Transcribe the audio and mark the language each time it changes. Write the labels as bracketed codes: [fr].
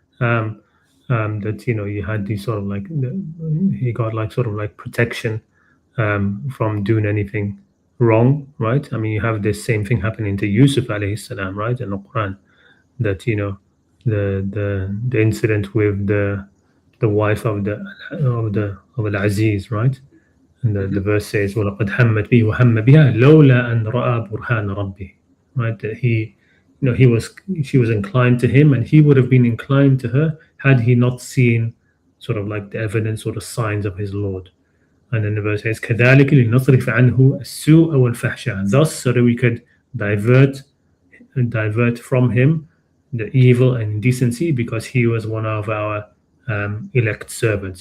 [en] Um, that you had these sort of like he got like sort of like protection from doing anything wrong, right? I mean, you have this same thing happening to Yusuf alayhi salam, right, in the Quran. That the incident with the wife of Al Aziz, right? And the Hmm. verse says, [ar] وَلَقَدْ هَمَّتْ بِهِ وَهَمَّ بِهَا لَوْلَا أَنْ رَأَى بُرْهَانَ رَبِّهِ. [en] Right? That she was inclined to him, and he would have been inclined to her had he not seen sort of like the evidence or the signs of his Lord. And then the verse says, [ar] كَذَلِكَ لِنَصْرِفَ عَنْهُ السُّوءَ وَالْفَحْشَاءَ. [en] Thus, so that we could divert divert from him the evil and indecency, because he was one of our elect servants.